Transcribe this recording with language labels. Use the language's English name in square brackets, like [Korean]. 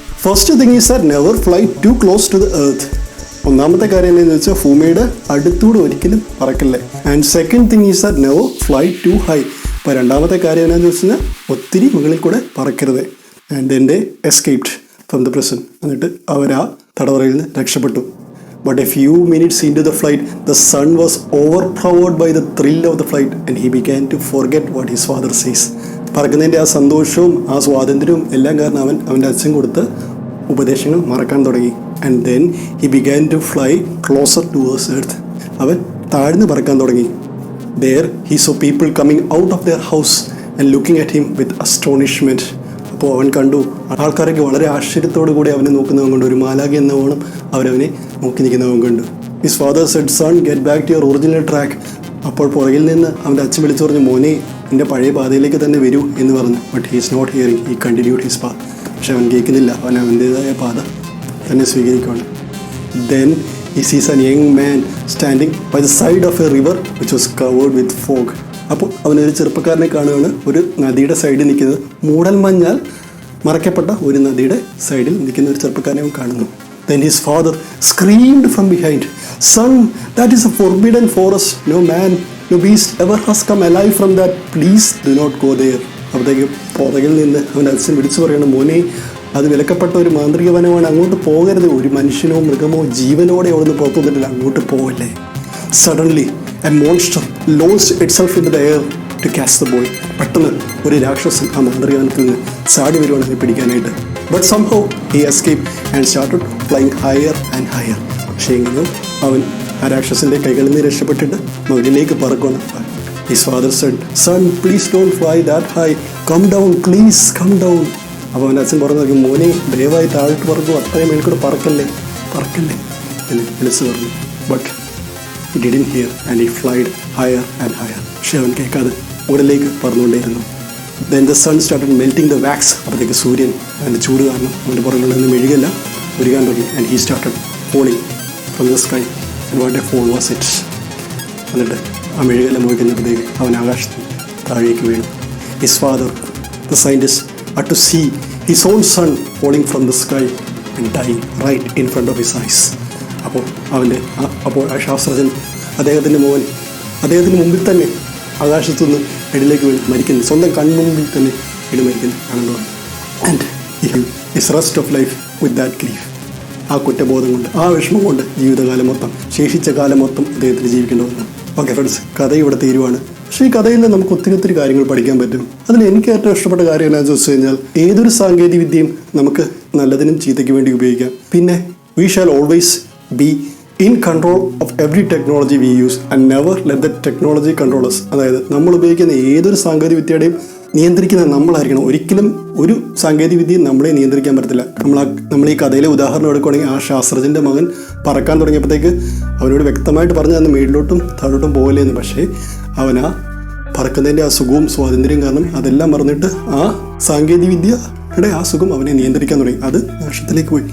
[English] First thing is that never fly too close to the earth. [Malayalam] ഒന്നാമത്തെ കാര്യം എന്താണെന്ന് വെച്ചാൽ ഭൂമിയുടെ അടുത്തൂടെ ഒരിക്കലും പറക്കല്ലേ. [English] And second thing is that never fly too high. [Malayalam] അപ്പോൾ രണ്ടാമത്തെ കാര്യം എന്താണെന്ന് വെച്ച് കഴിഞ്ഞാൽ ഒത്തിരി മുകളിൽ കൂടെ പറക്കരുത്. [English] And then they escaped from the prison. [Malayalam] എന്നിട്ട് അവർ ആ തടവറയിൽ നിന്ന് രക്ഷപ്പെട്ടു. [English] But a few minutes into the flight, the son was overpowered by the thrill of the flight and he began to forget what his father says. [Malayalam] പറക്കുന്നതിൻ്റെ ആ സന്തോഷവും ആ സ്വാതന്ത്ര്യവും എല്ലാം കാരണം അവൻ്റെ അച്ഛൻ കൊടുത്ത ഉപദേശങ്ങൾ മറക്കാൻ തുടങ്ങി. [English] And then he began to fly closer towards earth. [Malayalam] അവൻ താഴ്ന്ന് പറക്കാൻ തുടങ്ങി. [English] There he saw people coming out of their house and looking at him with astonishment. [Malayalam] അപ്പോൾ അവൻ കണ്ടു ആൾക്കാരൊക്കെ വളരെ ആശ്ചര്യത്തോടു കൂടി അവനെ നോക്കുന്നവൻ കണ്ടു. ഒരു മാലാഖ എന്നവണ്ണം അവരവനെ നോക്കി നിൽക്കുന്നവൻ കണ്ടു. [English] His father said son get back to your original track. [Malayalam] അപ്പോൾ പുറകിൽ നിന്ന് അവൻ്റെ അച്ഛൻ വിളിച്ചു പറഞ്ഞു മോനെ നിൻ്റെ പഴയ പാതയിലേക്ക് തന്നെ വരൂ എന്ന് പറഞ്ഞു. [English] But he is not hearing. He continued his path. [Malayalam] പക്ഷെ അവൻ കേൾക്കുന്നില്ല. അവൻ അവൻ്റേതായ പാത തന്നെ സ്വീകരിക്കുകയാണ്. [English] Then he sees a young man standing by the side of a river which was covered with fog. [Malayalam] അപ്പോൾ അവനൊരു ചെറുപ്പക്കാരനെ കാണുകയാണ്. ഒരു നദിയുടെ സൈഡിൽ നിൽക്കുന്നത്, മൂടൽമഞ്ഞാൽ മറയ്ക്കപ്പെട്ട ഒരു നദിയുടെ സൈഡിൽ നിൽക്കുന്ന ഒരു ചെറുപ്പക്കാരനെ അവൻ കാണുന്നു. [English] Then his father screamed from behind, "Son, that is a forbidden forest. No man, no beast ever has come alive from that. Please do not go there." [Malayalam] അപ്പോഴത്തേക്ക് പുറകിൽ നിന്ന് അവൻ്റെ അച്ഛൻ വിളിച്ചു പറയണം മോനെ അത് വിലക്കപ്പെട്ട ഒരു മാന്ത്രിക വനമാണ്, അങ്ങോട്ട് പോകരുത്. ഒരു മനുഷ്യനോ മൃഗമോ ജീവനോടെ അവിടുന്ന് പുറത്തു വന്നിട്ടില്ല, അങ്ങോട്ട് പോകല്ലേ. [English] Suddenly a monster launched itself into the air to catch the boy. [Malayalam] പെട്ടെന്ന് ഒരു രാക്ഷസൻ ആ മാന്ത്രികവനത്തിൽ നിന്ന് ചാടി വരുവാണ് അതിനെ പിടിക്കാനായിട്ട്. [English] But somehow he escaped and started flying higher and higher. [Malayalam] പക്ഷേ എങ്കിലും അവൻ ആ രാക്ഷസൻ്റെ കൈകളിൽ നിന്ന് രക്ഷപ്പെട്ടിട്ട് മുകളിലേക്ക് പറക്കുകയാണ്. [English] His father said, "Son, please don't fly that high. Come down, please come down." [Malayalam] അപ്പോൾ അവൻ്റെ അച്ഛൻ പറഞ്ഞു മോനെ ദയവായി താഴോട്ട് പറക്കും, അത്രയും മേൽക്കൂടെ പറക്കല്ലേ എന്ന് വിളിച്ചു പറഞ്ഞു. [English] But he didn't hear and he flied higher and higher. [Malayalam] പക്ഷെ അവൻ കേൾക്കാതെ മുകളിലേക്ക് പറന്നുകൊണ്ടേയിരുന്നു. [English] Then the sun started melting the wax. [Malayalam] അപ്പോഴത്തേക്ക് സൂര്യൻ അതിൻ്റെ ചൂട് കാരണം അവൻ്റെ പുറകിലുള്ള നിന്ന് മെഴുകല്ല ഉരുകാൻ തുടങ്ങി. [English] And he started falling from the sky. And what a fall was it. [Malayalam] എന്നിട്ട് ആ മെഴുകെല്ലാം മുഴിക്കുന്നപ്പോഴത്തേക്ക് അവൻ ആകാശത്തിൽ താഴേക്ക് വീണു. [English] His father, the scientist, had to see his own son falling from the sky and dying right in front of his eyes. [Malayalam] അപ്പോൾ ആ ശാസ്ത്രജ്ഞൻ അദ്ദേഹത്തിൻ്റെ മോൻ അദ്ദേഹത്തിന് മുമ്പിൽ തന്നെ ആകാശത്തുനിന്ന് ഇടയിലേക്ക് വീണ് മരിക്കുന്നു. സ്വന്തം കൺമുമ്പിൽ തന്നെ മരിക്കുന്നു കാണുന്നതാണ്. [English] And his rest of life with that grief. [Malayalam] ആ കുറ്റബോധം കൊണ്ട് ആ വിഷമം കൊണ്ട് ജീവിതകാലം മൊത്തം ശേഷിച്ച കാലം മൊത്തം അദ്ദേഹത്തിന് ജീവിക്കേണ്ടി വന്നു. ഓക്കെ ഫ്രണ്ട്സ്, കഥ ഇവിടെ തീരുവാണ്. പക്ഷേ ഈ കഥയിൽ നിന്ന് നമുക്ക് ഒത്തിരി കാര്യങ്ങൾ പഠിക്കാൻ പറ്റും. അതിൽ എനിക്ക് ഏറ്റവും ഇഷ്ടപ്പെട്ട കാര്യം എന്താണെന്ന് ചോദിച്ചു കഴിഞ്ഞാൽ ഏതൊരു സാങ്കേതിക വിദ്യയും നമുക്ക് നല്ലതിനും ചീത്തയ്ക്ക് വേണ്ടി ഉപയോഗിക്കാം. [English] പിന്നെ we shall always be in control of every technology we use and never let the technology control us. [Malayalam] അതായത് നമ്മൾ ഉപയോഗിക്കുന്ന ഏതൊരു സാങ്കേതിക വിദ്യയുടെയും നിയന്ത്രിക്കുന്ന നമ്മളായിരിക്കണം. ഒരിക്കലും ഒരു സാങ്കേതിക വിദ്യയും നമ്മളെ നിയന്ത്രിക്കാൻ പറ്റത്തില്ല. നമ്മൾ ഈ കഥയിലെ ഉദാഹരണം എടുക്കുകയാണെങ്കിൽ ആ ശാസ്ത്രജ്ഞൻ്റെ മകൻ പറക്കാൻ തുടങ്ങിയപ്പോഴത്തേക്ക് അവനോട് വ്യക്തമായിട്ട് പറഞ്ഞു തന്നു മേളിലോട്ടും താഴോട്ടും പോകലേന്ന്. പക്ഷേ അവൻ ആ പറക്കുന്നതിൻ്റെ ആ സുഖവും സ്വാതന്ത്ര്യം കാരണം അതെല്ലാം മറന്നിട്ട് ആ സാങ്കേതിക വിദ്യയുടെ ആ സുഖം അവനെ നിയന്ത്രിക്കാൻ തുടങ്ങി. അത് നഷ്ടത്തിലേക്ക് പോയി.